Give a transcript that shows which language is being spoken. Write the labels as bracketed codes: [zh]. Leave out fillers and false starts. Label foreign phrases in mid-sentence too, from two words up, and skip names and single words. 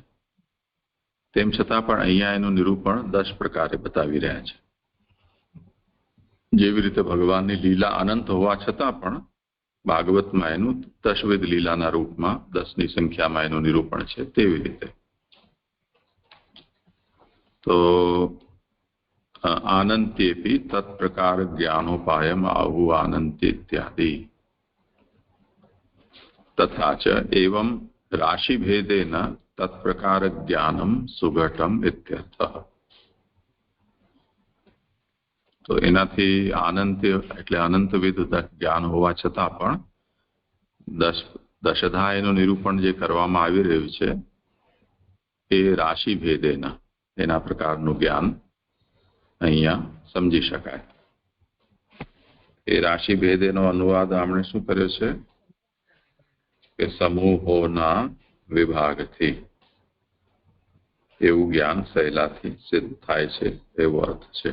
[gu] તેમ છતાં પણ અહીંયા એનું નિરૂપણ 10 પ્રકારે બતાવી રહ્યા છે. જેવી રીતે ભગવાનની લીલા અનંત હોવા છતાં પણ ભાગવતમાં એનું દશવિધ લીલાના રૂપમાં 10ની સંખ્યામાં એનું નિરૂપણ છે, તેવી રીતે. [sa] તો आनन्त्येपि तत्प्रकार ज्ञानोपायम आहु आनन्त्य इत्यादि तथा च एवं राशि भेदेन तत्प्रकार ज्ञानम सुघटम इत्यर्थः. [gu] તો એનાથી આનંત્ય એટલે અનંતવિધ જ્ઞાન હોવા છતાં પણ દશધા એનું નિરૂપણ જે કરવામાં આવી રહ્યું છે એ રાશિ ભેદેના એના પ્રકારનું જ્ઞાન અહીંયા સમજી શકાય. એ રાશિ ભેદેનો અનુવાદ આપણે શું કર્યો છે કે સમૂહોના વિભાગથી એવું જ્ઞાન સહેલાથી સિદ્ધ થાય છે એવો અર્થ છે.